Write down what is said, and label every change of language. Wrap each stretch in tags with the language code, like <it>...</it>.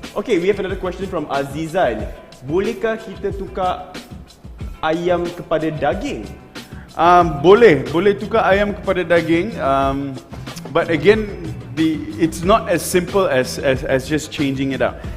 <en>Okay, we have another question from Azizan.</en> <ms>Bolehkah kita tukar ayam kepada daging? Boleh tukar ayam kepada daging.</ms> <en>But again, it's not as simple as just changing it up.</en>